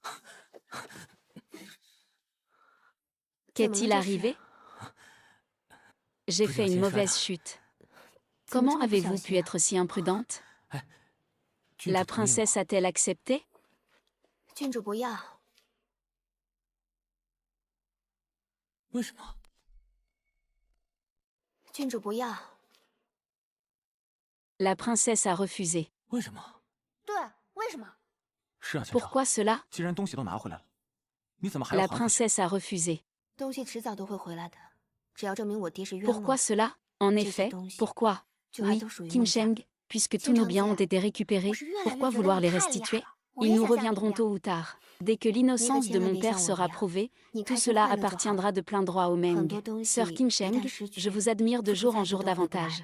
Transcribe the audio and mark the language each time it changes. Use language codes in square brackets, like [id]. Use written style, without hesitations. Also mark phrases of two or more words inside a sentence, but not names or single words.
[fr] Qu'est-il arrivé? J'ai fait une mauvaise chute. Comment avez-vous pu être si imprudente? La princesse a-t-elle accepté? [zh] 郡主不要。为什么？郡主不要。 [fr] La princesse a refusé. [zh] 为什么？对，为什么？是啊，县长。 [fr] Pourquoi cela? [zh] 既然东西都拿回来了，你怎么还要 [fr] La [zh] 还回去？ [fr] princesse a refusé. [zh] 东西迟早都会回来的，只要证明我爹是冤枉。 [fr] Pourquoi cela? En effet, pourquoi? Oui, Qin Sheng, puisque tous nos biens ont été récupérés, pourquoi vouloir les restituer? Ils nous reviendront tôt ou tard. Dès que l'innocence de mon père sera prouvée, tout cela appartiendra de plein droit au Meng. Sœur Qin Sheng, je vous admire de jour en jour davantage.